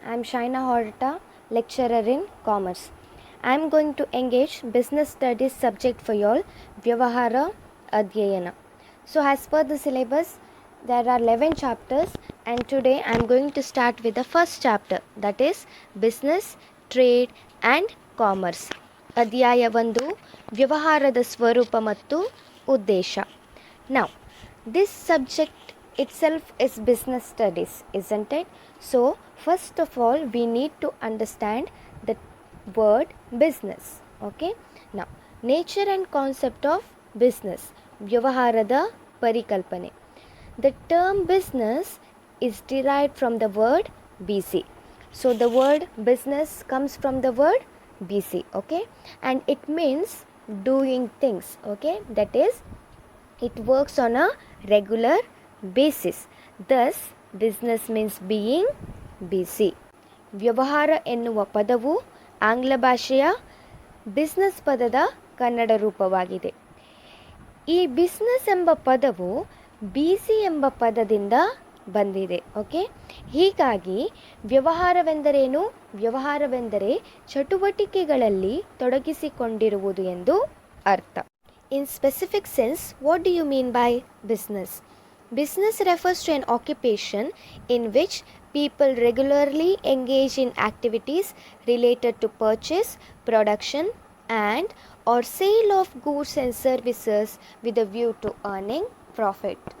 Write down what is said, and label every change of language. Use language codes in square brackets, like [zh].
[en] I am Shaina Horta, lecturer in Commerce. I am going to engage Business Studies subject for you all, Vyavahara Adhyayana. So, as per the syllabus, there are 11 chapters, and today I am going to start with the first chapter, that is Business, Trade and Commerce. [kn] ಅಧ್ಯಾಯ 1 ವ್ಯವಹಾರದ ಸ್ವರೂಪ ಮತ್ತು ಉದ್ದೇಶ. [en] Now, this subject itself is business studies, isn't it? So, first of all, we need to understand the word business. Okay? Now, nature and concept of business. [kn] ವ್ಯವಹಾರದ ಪರಿಕಲ್ಪನೆ. [en] The term business is derived from the word BC. So, the word business comes from the word BC. Okay? And it means doing things. Okay? That is, it works on a regular basis. Thus, business means being busy. [kn] ವ್ಯವಹಾರ ಎನ್ನುವ ಪದವು ಆಂಗ್ಲ ಭಾಷೆಯ business ಪದದ ಕನ್ನಡ ರೂಪವಾಗಿದೆ. ಈ business ಎಂಬ ಪದವು ಬಿಸಿ ಎಂಬ ಪದದಿಂದ ಬಂದಿದೆ. ಓಕೆ, ಹೀಗಾಗಿ ವ್ಯವಹಾರವೆಂದರೇನು? ವ್ಯವಹಾರವೆಂದರೆ ಚಟುವಟಿಕೆಗಳಲ್ಲಿ ತೊಡಗಿಸಿಕೊಂಡಿರುವುದು ಎಂದು ಅರ್ಥ. [en] In specific sense, what do you mean by business? Business refers to an occupation in which people regularly engage in activities related to purchase, production, and or sale of goods and services with a view to earning profit.